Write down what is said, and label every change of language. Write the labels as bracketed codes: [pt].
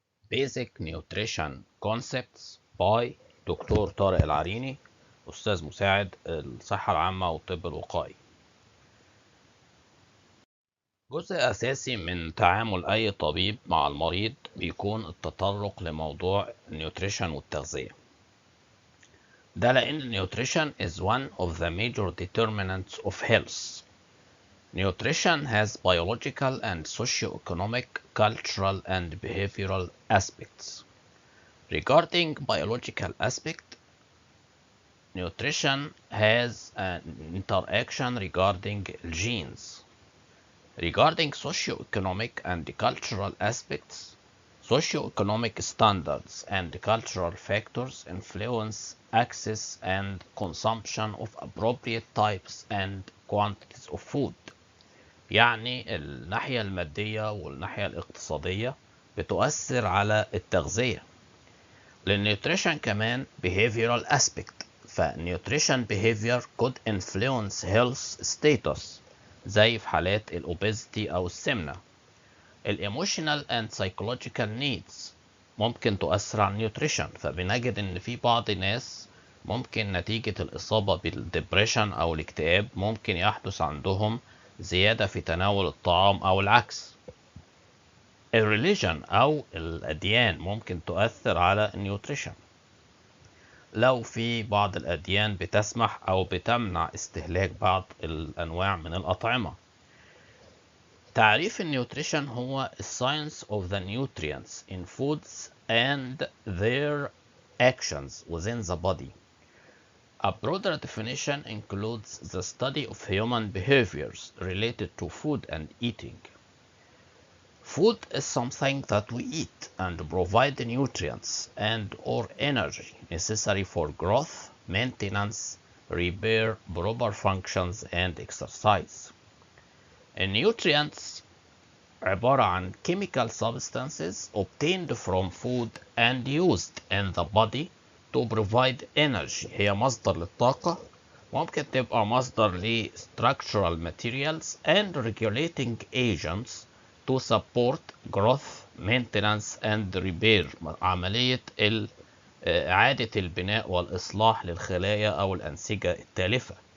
[en] Basic Nutrition Concepts by [ar] دكتور طارق العريني، أستاذ مساعد الصحة العامة والطب الوقائي. جزء أساسي من تعامل أي طبيب مع المريض بيكون التطرق لموضوع النيوتريشن والتغذية. ده لأن النيوتريشن [en] is one of the major determinants of health. Nutrition has biological and socio-economic, cultural and behavioral aspects. Regarding biological aspect, nutrition has an interaction regarding genes. Regarding socio-economic and cultural aspects, socio-economic standards and cultural factors influence access and consumption of appropriate types and quantities of food. [ar] يعني الناحية المادية والناحية الاقتصادية بتؤثر على التغذية. للنيوتريشن كمان [en] behavioral aspect، [ar] فالنيوتريشن [en] behavior could influence health status [ar] زي في حالات الأوبيزيتي أو السمنة. ال [en] emotional and psychological needs [ar] ممكن تؤثر على النيوتريشن، فبنجد إن في بعض الناس ممكن نتيجة الإصابة بالدبريشن أو الاكتئاب ممكن يحدث عندهم زيادة في تناول الطعام أو العكس. الريليجن أو الأديان ممكن تؤثر على النيوتريشن لو في بعض الأديان بتسمح أو بتمنع استهلاك بعض الأنواع من الأطعمة. تعريف النيوتريشن هو [en] science of the nutrients in foods and their actions within the body. A broader definition includes the study of human behaviors related to food and eating. Food is something that we eat and provide the nutrients and or energy necessary for growth, maintenance, repair, proper functions and exercise. [ar] النيوترينتس عبارة عن [en] chemical substances obtained from food and used in the body to provide energy. [ar] هي مصدر للطاقة، ممكن تبقى مصدر ل [en] structural materials and regulating agents to support growth, maintenance and repair، [ar] عملية إعادة البناء والإصلاح للخلايا أو الأنسجة التالفة.